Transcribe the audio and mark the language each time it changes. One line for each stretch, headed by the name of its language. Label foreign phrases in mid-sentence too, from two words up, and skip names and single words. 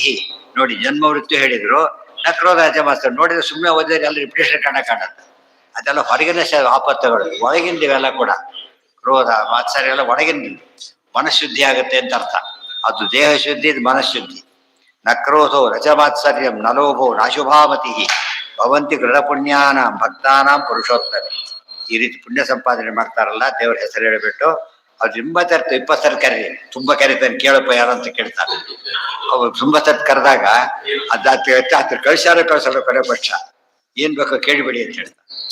Kannada: ನೋಡಿ, ಜನ್ಮ ಮೃತ್ಯು ಹೇಳಿದ್ರು,
Sanskrit: ನ ಕ್ರೋಧ ನ ಚ ಮಾತ್ಸರ್ಯ.
Kannada: ನೋಡಿದ್ರೆ ಸುಮ್ಮನೆ ಓದಿದ್ರೆ ಎಲ್ಲ ರಿಪಿಟೇಷನ್ ಕಾಣುತ್ತೆ. ಅದೆಲ್ಲ ಹೊರಗಿನ ಆಪತ್ತುಗಳು, ಒಳಗಿಂದ ಇವೆಲ್ಲ ಕೂಡ. ಕ್ರೋಧ ಮಾತ್ಸರ್ಯ ಎಲ್ಲ ಒಳಗಿನ. ಮನಃಶುದ್ಧಿ ಆಗುತ್ತೆ ಅಂತ ಅರ್ಥ. ಅದು ದೇಹ ಶುದ್ಧಿ, ಇದು ಮನಃಶುದ್ಧಿ.
Sanskrit: ನ ಕ್ರೋಧೋ ನ ಚ ಮಾತ್ಸರ್ಯಂ ನ ಲೋಭೋ ನ ಅಶುಭಾಮತಿ ಭವಂತಿ ಗೃಢ ಪುಣ್ಯಾನಾಂ ಭಕ್ತಾನಾಂ ಪುರುಷೋತ್ತಮ.
Kannada: ಈ ರೀತಿ ಪುಣ್ಯ ಸಂಪಾದನೆ ಮಾಡ್ತಾರಲ್ಲ, ದೇವ್ರ ಹೆಸರು ಹೇಳಿಬಿಟ್ಟು ಅವ್ರು 20 ಸರಿ ಕರೀ. ತುಂಬಾ ಕರೀತಾನೆ, ಕೇಳಪ್ಪ ಯಾರು ಅಂತ ಕೇಳ್ತಾರೆ. ಅವ್ರು 20 ಸರಿ ಕರೆದಾಗ ಅದಾತ ಕಳ್ಸ್ಯಾರ ಕಳ್ಸಲ್ಲ, ಕೊನೆ ಪಕ್ಷ ಏನ್ ಬೇಕೋ ಕೇಳಿಬಿಡಿ ಅಂತ ಹೇಳ್ತಾರೆ.